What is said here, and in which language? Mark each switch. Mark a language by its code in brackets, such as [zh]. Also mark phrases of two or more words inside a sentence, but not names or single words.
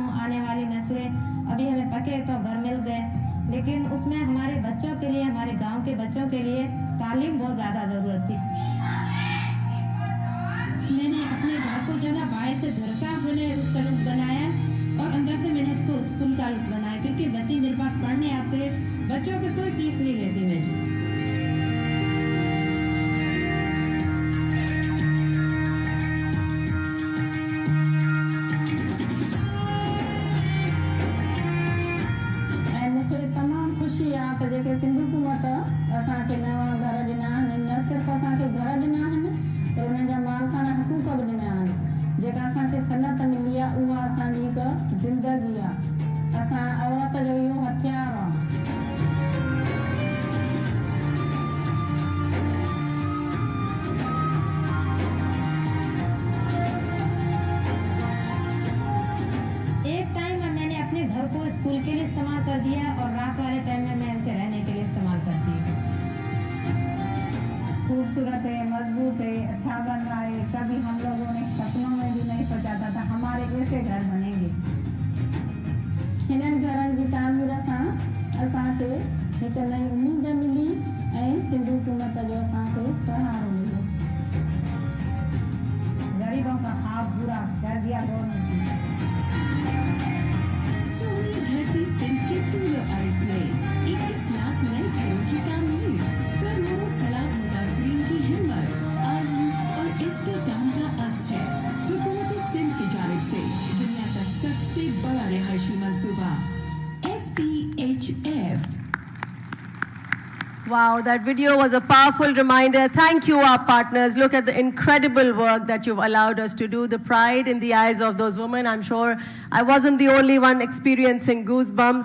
[ur] آنے والی نسلیں، ابھی ہمیں پکے تو گھر مل گئے، لیکن اس میں ہمارے بچوں کے لیے، ہمارے گاؤں کے بچوں کے لیے تعلیم بہت زیادہ ضرورت تھی. میں نے اپنے گھر کو جو نا باہر سے گھر کا بنایا اور اندر سے میں نے اس کو اسکول کا بنایا، کیونکہ بچے میرے پاس پڑھنے آتے ہیں، بچوں سے کوئی فیس نہیں لیتی میں. [sd] जेके सिंध हुकूमत असांखे नवां घर ॾिना आहिनि, न सिर्फ़ु असांखे घर ॾिना आहिनि पर उन्हनि जा मालिकाना हक़ूक़ बि ॾिना आहिनि। जेका असांखे सनत मिली आहे उहा असांजी हिकु ज़िंदगी आहे। असां औरत जो इहो हथियार आहे। [ur] ایک ٹائم میں میں نے اپنے گھر کو اسکول کے لیے استعمال کر دیا اور رات والے ٹائم میں میں اسے رہنے کے لیے استعمال کرتی ہوں. خوبصورت ہے، مضبوط ہے، اچھا بن رہا ہے. کبھی ہم لوگوں نے سپنوں میں بھی نہیں سوچا تھا ہمارے ایسے گھر بنیں گے. [sd] हिननि घरनि जी तामीर सां असांखे हिकु नई उम्मीद मिली ऐं सिंध हुकूमत जो असांखे सहारो मिलो। [ur] غریبوں کا خواب پورا کر دیا گورنمنٹ نے. دھرتی سندھ کے پورے عرض میں 21 لاکھ نئے گھروں کی تعمیر، کروڑوں صلاح متاثرین کی ہمت، عزم اور استحکام کا عکس ہے. حکومت سندھ کی جانب سے دنیا کا سب سے بڑا رہائشی منصوبہ SPHF. [en] Wow, that video was a powerful reminder. Thank you, our partners. Look at the incredible work that you've allowed us to do. The pride in the eyes of those women. I'm sure I wasn't the only one experiencing goosebumps.